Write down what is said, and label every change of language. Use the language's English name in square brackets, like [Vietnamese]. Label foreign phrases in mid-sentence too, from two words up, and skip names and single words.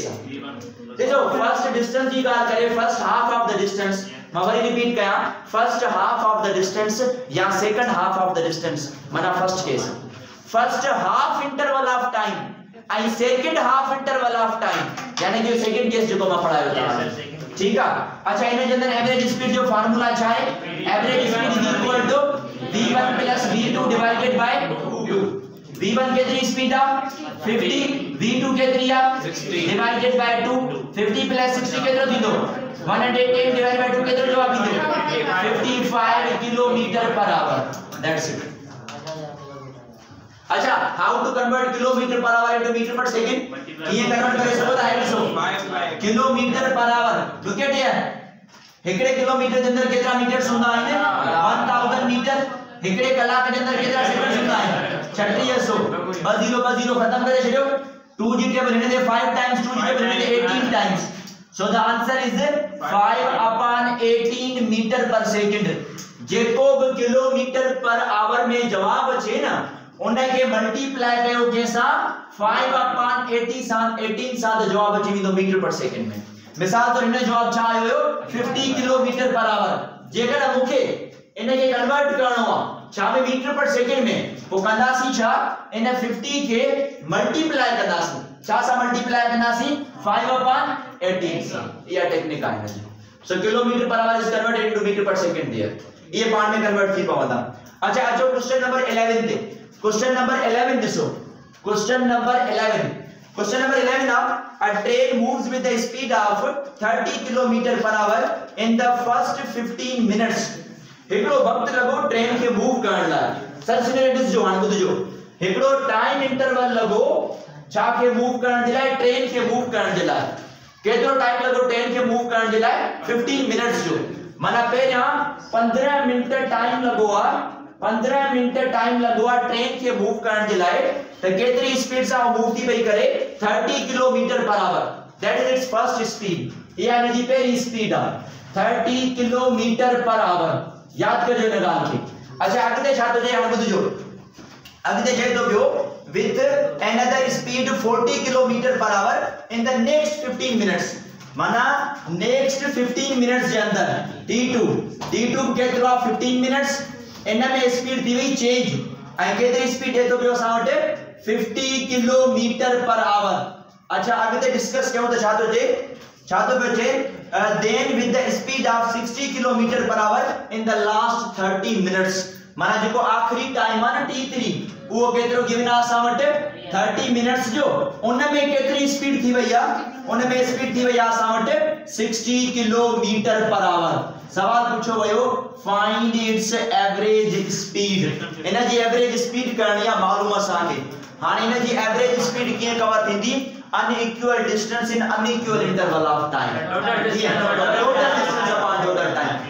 [Sindhi] देखो [English] first distance [Sindhi] जी बात करें, [English] first half of the distance, [Sindhi] मैं वरी रिपीट कया, [English] first half of the distance [Sindhi] या [English] second half of the distance, [Sindhi] माना [English] first case, first half interval of time [Sindhi] आई [English] second half interval of time, [Sindhi] यानी जो [English] second case [Sindhi] जो मैं पढ़ायो था, ठीक है। अच्छा इन जे अंदर [English] average speed [Sindhi] जो फार्मूला छा है, [English] average speed is equal to v1 plus v2 divided by u. [Sindhi] v1 केतरी स्पीड आ 50, v2 केतरी आ 60 [English] divided by [Sindhi] 2, 50 प्लस 60 केतरो थींदो 110 [English] divided by [Sindhi] 2 केतरो जवाब ईंदो [English] 55 kilometre per hour, that's it. [Sindhi] अच्छा [English] how to convert kilometre per hour into metre per second, [Sindhi] ये कन्वर्ट करे सको है ॾिसो [English] kilometre per hour, look at here, [Sindhi] हिकड़े किलोमीटर जे अंदर केतरा मीटर्स हुंदा आहिनि 1000 मीटर, हिकड़े कलाक जे अंदर केतरा सेकंड्स हुंदा आहिनि 3600, 20 खत्म करे छडियो, 2 जी टेबल हिने दे 5 टाइम्स 2 जी टेबल हिने दे 18 टाइम्स, [English] so the answer is 5/18 metre per second. [Sindhi] जेको भी [English] kilometre per hour [Sindhi] में जवाब अचे ना उन्हें के मल्टीप्लाई कयो केसा 5/18 सां त जवाब अची वेंदो [English] metre per second [Sindhi] में। मिसाल तो इने जवाब छा आयो [English] 50 kilometre per hour, [Sindhi] जेकर मुखे इने के कन्वर्ट करणो आ छा में [English] metre per second [Sindhi] में, वो कंदासी छा इन 50 के मल्टीप्लाई कंदासी, छा सा मल्टीप्लाई कंदासी 5/18 सां, ये टेक्निक है जी। [English] so kilometre per hour is converted into metre per second there, [Sindhi] ये पार्ट में कन्वर्ट थी पवंदा। अच्छा अचो [English] question number 11 [Sindhi] ते, [English] question number 11 [Sindhi] ॾिसो, [English] question number 11 [Sindhi] आ [English] train moves with the speed of 30 kilometre per hour in the first 15 minutes. [Sindhi] हिकड़ो वक्त लगो ट्रेन के मूव करण ला, सर सिनेरियो ॾिसजो, हाणे ॿुधजो, हिकड़ो [English] time interval [Sindhi] लगो छा के मूव करण जे लाइ, ट्रेन के मूव करण जे लाइ, केतिरो टाइम लगो ट्रेन के मूव करण जे लाइ 15 मिनट्स जो, माना पहिरियां 15 मिनट टाइम लगो आ, 15 मिनट टाइम लगो आ ट्रेन के मूव करण जे लाइ, त केतरी स्पीड सां मूव थी पई करे [English] 30 kilometre per hour, that is its first speed, [Sindhi] ये यानी जी पहली स्पीड आ [English] 30 kilometre per hour, [Sindhi] याद करियो इन ॻाल्हि खे। अच्छा अॻिते छा थो चए, हाणे ॿुधजो, अॻिते चए थो पियो [English] with another speed 40 kilometre per hour in the next 15 minutes, [Sindhi] माना [English] next 15 minutes [Sindhi] जे अंदर t2 केतिरो 15 मिनट्स, इन में स्पीड थी वई चेंज, ऐं केतिरी स्पीड है तो पियो असां वटि [English] 50 kilometre per hour. [Sindhi] अच्छा अॻिते डिस्कस कयूं त छा थो पियो चए [English] then with the speed of 60 kilometre per hour in the last 30 minutes, [Sindhi] माना जेको आखिरी टाइम आ न t3 वो केतिरो गिवन आ असां वटि 30 मिनट्स जो, उन में केतिरी स्पीड थी वई आ, उन में स्पीड थी वई आ असां वटि [English] 60 kilometre per hour. [Sindhi] सवाल पूछो वयो [English] find its average speed, [Sindhi] इन जी [English] average speed [Sindhi] करनी आ मालूम असां खे। हाणे इन जी [English] average speed [Sindhi] कीअं कवर थींदी, [English] unequal distance in unequal interval of time, total distance upon total time.